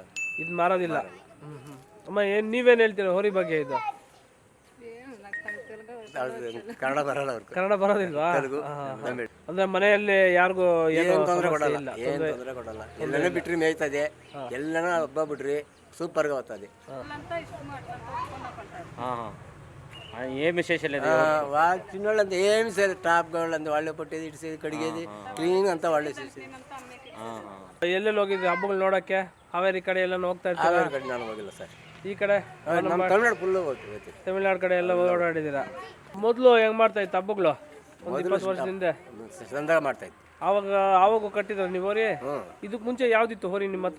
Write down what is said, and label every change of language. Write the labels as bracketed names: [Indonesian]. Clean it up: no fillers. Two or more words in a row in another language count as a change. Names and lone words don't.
[Kannada] ಇದು ಮಾರೋದಿಲ್ಲ. ಅಮ್ಮ ನೀವೇನು ಹೇಳ್ತೀರಾ ಹೋರಿ ಬಗ್ಗೆ? ಇದು ಕನ್ನಡ ಬರಲ್ಲ ಅವ್ರಿಗೆ. ಕನ್ನಡ ಬರೋದಿಲ್ವಾ? ಅಂದ್ರೆ ಮನೆಯಲ್ಲಿ ಯಾರಿಗೂ ಏನು ತೊಂದರೆ ಕೊಡಲ್ಲ, ಏನು ತೊಂದರೆ ಕೊಡಲ್ಲ. ಎಲ್ಲನೂ ಬಿಟ್ರಿ ಮೇಯ್ತದೆ, ಎಲ್ಲನೂ ಹಬ್ಬ ಬಿಡ್ರಿ [Telugu] సూపర్గా అవుతుంది. ఏం విశేషాలు చిన్నోళ్ళంతా ఏమి సరే టాప్ వాళ్ళంతా వాళ్ళే పట్టేది ఇటు కడిగేది క్లీన్ అంతా వాళ్ళే చేసేది. [Kannada] ಎಲ್ಲೆಲ್ಲಿ ಹೋಗಿದ್ರಿ ಹಬ್ಬಗಳು ನೋಡಕ್ಕೆ? ಹಾವೇರಿ ಕಡೆ ಎಲ್ಲ ಹೋಗ್ತಾ ಇರ್ತಾರೆ? ಕಡೆ ನಾನು ಹೋಗಿಲ್ಲ ಸರ್. ಈ ಕಡೆ ನಮ್ಮ ತಮಿಳ್ನಾಡು ಫುಲ್ ಹೋಗ್ತೀವಿ. ತಮಿಳ್ನಾಡು ಕಡೆ ಎಲ್ಲ ಓಡಾಡಿದ್ದೀರಾ? ಮೊದಲು ಹೆಂಗ್ ಮಾಡ್ತಾ ಇತ್ತು ಹಬ್ಬಗಳು? ಒಂದು 20 ವರ್ಷದಿಂದ ಚಂದಾಗ ಮಾಡ್ತಾ ಇತ್ತು. ಆವಾಗ ಕಟ್ಟಿದ್ರ ನೀವು ಹೋರಿ? ಇದಕ್ಕೆ ಮುಂಚೆ ಯಾವ್ದಿತ್ತು ಹೋರಿ ನಿಮ್ಮ ಹತ್ರ?